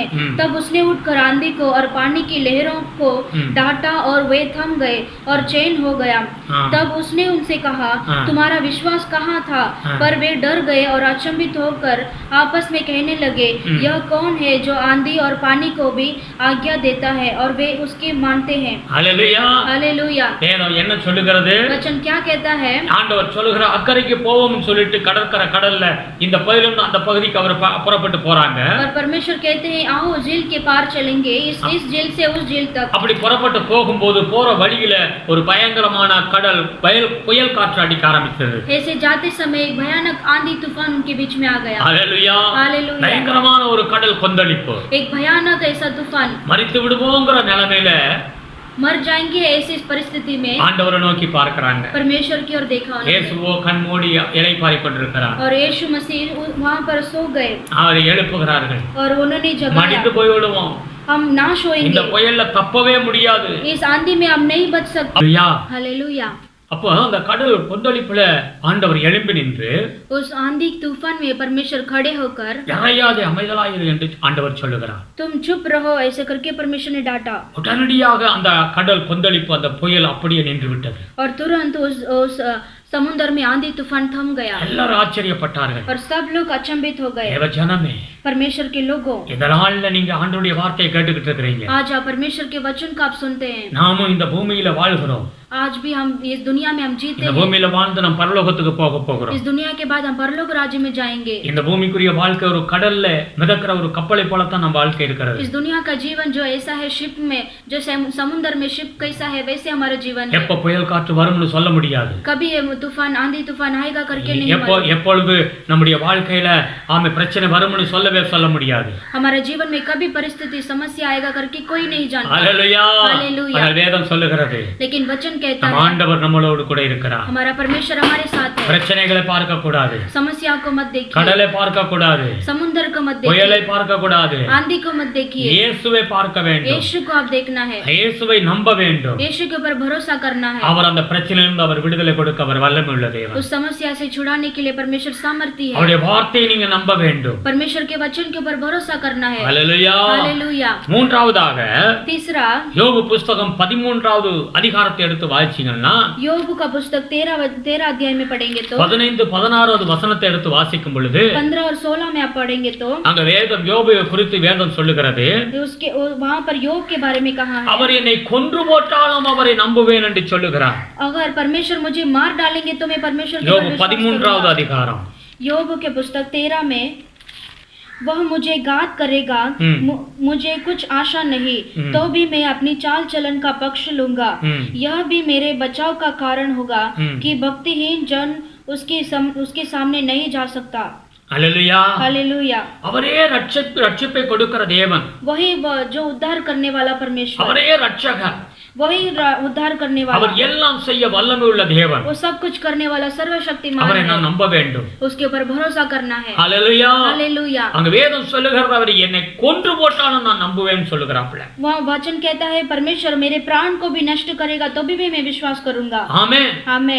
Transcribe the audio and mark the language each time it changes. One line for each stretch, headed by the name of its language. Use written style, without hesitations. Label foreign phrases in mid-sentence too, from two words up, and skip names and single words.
Hindi: तब उसने उठकर आंधी को और पानी की लहरों को डांटा और वे थम गए और चैन हो गया। तब उसने उनसे कहा तुम्हारा विश्वास कहाँ था? पर वे डर गए और अचंभित होकर आपस में कहने लगे यह कौन है जो आंधी और पानी को भी आज्ञा देता है और वे उसके मानते हैं। हालेलुया। हालेलुया।
Tamil: வேதம் என்ன சொல்லுகிறது?
Hindi: वचन क्या कहता है?
Tamil: ஆண்டவர் சொல்லுகிறார் அக்கறைக்கு போவோம்னு சொல்லிட்டு கடல்ல இந்த பகுதியிலிருந்து அந்த பகுதிக்கு அவர் புறப்பட்டு போறாங்க।
Hindi: और परमेश्वर कहते हैं आओ झील के पार चलेंगे, इस झील से उस झील तक।
Tamil: அப்படி புறப்பட்டு போகும்போது போற வழியில ஒரு பயங்கரமான புயல் காற்று அடிக்க ஆரம்பித்தது।
Hindi: ऐसे जाते समय एक भयानक आंधी तूफान उनके बीच में आ गया। हालेलुया। हालेलुया।
Tamil: பயங்கரமான ஒரு கடல் கொந்தளிப்பு,
Hindi: एक भयानक ऐसा तूफान।
Tamil: மரித்து விடுவோங்கிற நிலைமையில
Hindi: मर जाएंगे ऐसी परिस्थिति में
Tamil: ஆண்டவரை நோக்கி பார்க்கறாங்க.
Hindi: परमेश्वर की ओर देखा उन्होंने।
Tamil: இயேசுவோ கண் மூடி இளைப்பாறிக் கொண்டிருக்கிறார்.
Hindi: और यीशु मसीह वहाँ पर सो गए
Tamil: அவரை எழுப்புகிறார்கள்.
Hindi: और उन्होंने जगाया।
Tamil: மடிந்து போய் விடுவோம்.
Hindi: हम नाश
Tamil: இந்த
Hindi: होएंगे,
Tamil: புயல்ல தப்பவே முடியாது.
Hindi: इस आंधी में हम नहीं बच सकते।
Tamil: அல்லேலூயா.
Hindi: हालेलुया।
Tamil: அப்போ அந்த கடல் கொந்தளிப்புல ஆண்டவர் எழும்பி நின்று
Hindi: उस आंधी तूफान में परमेश्वर खड़े होकर
Tamil: இறையாதே அமைதலாயிரு என்று ஆண்டவர் சொல்லுகிறார்.
Hindi: तुम चुप रहो ऐसे करके परमेश्वर ने डांटा।
Tamil: உடனடியாக அந்த கடல் கொந்தளிப்பு அந்த புயல் அப்படியே நின்று விட்டது.
Hindi: और तुरंत उस समुद्र में आंधी तूफान थम गया
Tamil: எல்லாரும் ஆச்சரியப்பட்டார்கள்.
Hindi: और सब लोग अचंभित हो गए।
Tamil: தேவ ஜனமே,
Hindi: परमेश्वर के लोगों,
Tamil: இந்த நாள்ல நீங்க ஆண்டவருடைய வார்த்தையை கேட்டுக்கிட்டு இருக்கீங்க.
Hindi: आज आप परमेश्वर के वचन को आप सुनते हैं।
Tamil: நாமும் இந்த பூமியில வாழ்கிறோம்.
Hindi: आज भी हम इस दुनिया में हम जीते
Tamil: இந்த
Hindi: हैं।
Tamil: பூமியில வாழ்ந்து நாம் பரலோகத்துக்கு போக போகிறோம்.
Hindi: इस दुनिया के बाद हम परलोक राज्य में जाएंगे।
Tamil: இந்த பூமிக்குரிய வாழ்க்கை ஒரு கடல்ல மிதக்கிற ஒரு கப்பலை போலத்தான் நம்ம வாழ்க்கை இருக்கிறது.
Hindi: इस दुनिया का जीवन जो ऐसा है शिप में, जो समुद्र में शिप कैसा है वैसे हमारा जीवन है।
Tamil: எப்ப புயல் காற்று வரும்னு சொல்ல முடியாது.
Hindi: कभी ये तूफान आंधी तूफान आएगा करके नहीं मालूम।
Tamil: எப்பொழுது நம்முடைய வாழ்க்கையில ஆமே பிரச்சனை வரும்னு சொல்ல முடியாது.
Hindi: हमारे जीवन में कभी परिस्थिति समस्या आएगा करके कोई नहीं जानता।
Tamil: ஹல்லேலூயா.
Hindi: हालेलूया।
Tamil: வேதம் சொல்லுகிறது.
Hindi: लेकिन वचन कहता
Tamil: நம்
Hindi: है
Tamil: ஆண்டவர் நம்மளோடு கூட இருக்கிறார்.
Hindi: हमारा परमेश्वर हमारे साथ है।
Tamil: பிரச்சனைகளை பார்க்க கூடாது.
Hindi: समस्या को मत देखिए,
Tamil: கடலை பார்க்க கூடாது.
Hindi: समुद्र को मत देखिए,
Tamil: புயலை பார்க்க கூடாது.
Hindi: आंधी को मत देखिए,
Tamil: இயேசுவை பார்க்க வேண்டும்.
Hindi: यीशु को आप देखना है,
Tamil: இயேசுவை நம்ப வேண்டும்.
Hindi: यीशु के ऊपर भरोसा करना है।
Tamil: அவர் அந்த பிரச்சனையிலிருந்து அவர் விடுதலை கொடுக்க அவர் வல்லமை உள்ள தேவன்.
Hindi: उस समस्या से छुड़ाने के लिए परमेश्वर सामर्थ्य है।
Tamil: அவருடைய வார்த்தையை நீங்க நம்ப வேண்டும்.
Hindi: परमेश्वर के वचन के ऊपर भरोसा करना है।
Tamil: ஹல்லேலூயா.
Hindi: हालेलुया।
Tamil: மூன்றாவதாக
Hindi: तीसरा,
Tamil: யோபு புத்தகம் 13வது அதிகாரத்தை எடுத்து வாசிச்சீங்கன்னா
Hindi: யோபு का पुस्तक 13 अध्याय में पढ़ेंगे तो
Tamil: 15 16வது வசனத்தை எடுத்து வாசிக்கும் பொழுது
Hindi: 15 और 16 में आप पढ़ेंगे तो
Tamil: அங்க வேதம் யோபு குறித்து வேதம் சொல்லுகிறது.
Hindi: उसके वहाँ पर योग के बारे में कहा है,
Tamil: அவர் என்னை கொன்று போட்டாலும் அவரை நம்புவேன் என்று சொல்லுகிறார்.
Hindi: अगर परमेश्वर मुझे मार डालेंगे तो मैं परमेश्वर के
Tamil: யோபு
Hindi: ऊपर विश्वास
Tamil: 13வது
Hindi: करूंगा।
Tamil: அதிகாரம்.
Hindi: योग के पुस्तक 13 में वह मुझे घात करेगा, मुझे कुछ आशा नहीं, तो भी मैं अपनी चाल चलन का पक्ष लूंगा। यह भी मेरे बचाव का कारण होगा कि भक्तिहीन जन उसके सामने नहीं जा सकता।
Tamil: ஹல்லேலூயா.
Hindi: हालेलुया।
Tamil: அவரே ரட்சிப்பை கொடுக்கிற தேவன்.
Hindi: वही जो उद्धार करने वाला परमेश्वर,
Tamil: அவரே ரட்சகர்.
Hindi: वही उद्धार करने वाला,
Tamil: அவர் எல்லாம் செய்ய வல்லமை உள்ள தேவன்.
Hindi: वो सब कुछ करने वाला सर्वशक्तिमान
Tamil: அவரை
Hindi: है।
Tamil: நான் நம்ப வேண்டும்.
Hindi: उसके ऊपर भरोसा करना है।
Tamil: ஹல்லேலூயா.
Hindi: हालेलुया।
Tamil: அங்க வேதம் சொல்லுகிறது அவர் என்னை கொன்று போட்டாலும் நான் நம்புவேன்னு சொல்லுகிறாப்ல.
Hindi: वहाँ वचन कहता है परमेश्वर मेरे प्राण को भी नष्ट करेगा तो भी मैं विश्वास करूंगा।
Tamil: ஆமென்.
Hindi: आमेन।